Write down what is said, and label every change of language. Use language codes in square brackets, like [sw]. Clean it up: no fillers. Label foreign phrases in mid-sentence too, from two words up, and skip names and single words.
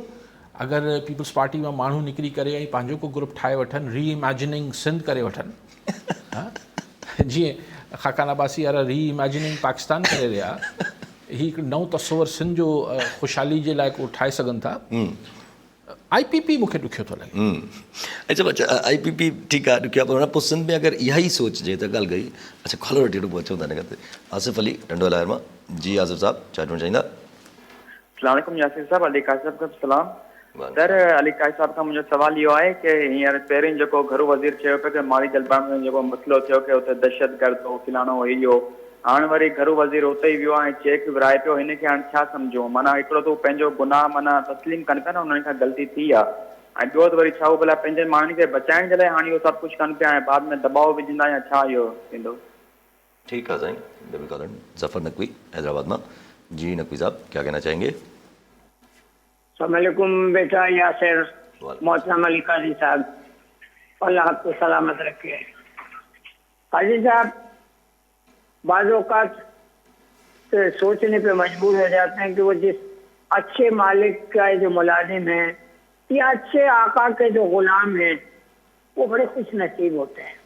[sd] अगरि पीपल्स पार्टी मां माण्हू निकिरी करे ऐं पंहिंजो को ग्रुप ठाहे वठनि, रीइमेजिनिंग सिंध करे वठनि, जीअं ख़ाकान अब्बासी वारा रीइमेजिनिंग पाकिस्तान करे रहिया, ही हिकु नओं तस्वर सिंध जो ख़ुशहाली जे लाइ को ठाहे सघनि था। IPP मूंखे ॾुखियो थो लॻे। अच्छा IPP ठीकु आहे, ॾुखियो आहे, पर पोइ सिंध में अगरि इहा ई सोचिजे त ॻाल्हि गई। अच्छा, खोलो वठी पोइ अचूं था हिन ते। आसिफ़ अली टंडो लाहिर मां। जी आसिफ़ साहब, छा चवणु चाहींदा? [ur] السلام علیکم یاسر صاحب، علی کاش صاحب کا سلام. [sd] सर, अली काश साहब खां मुंहिंजो सवाल इहो आहे की हींअर पहिरीं जेको घरू वज़ीर चयो पियो की माली दलबाग में जेको मसइलो थियो की हुते दहशतगर्द हो फिलाणो हो इहो, हाणे वरी घरू वज़ीर उते ई वियो आहे, चेक विराए पियो, हिनखे हाणे छा सम्झो? माना हिकिड़ो त पंहिंजो गुनाह माना तस्लीम कनि पिया न, उन्हनि खां ग़लती थी आहे, ऐं ॿियो त वरी छा भला पंहिंजे माण्हुनि खे बचाइण जे लाइ हाणे इहो सभु कुझु कनि पिया ऐं बाद में दबाव विझंदा या छा इहो थींदो? [ur] ٹھیک ہے سائیں, [en] double caller [ur] ظفر نقوی حیدرآباد میں. جی نقوی صاحب کیا کہنا چاہیں گے? السلام علیکم بیٹا یاسر, وعلیکم. محترم علی قاضی صاحب، اللہ آپ کو سلامت رکھے. قاضی صاحب، بعض اوقات سوچنے پہ مجبور ہو جاتے ہیں کہ وہ جس اچھے مالک کا جو ملازم ہے یا اچھے آقا کے جو غلام ہیں وہ بڑے خوش نصیب ہوتے ہیں.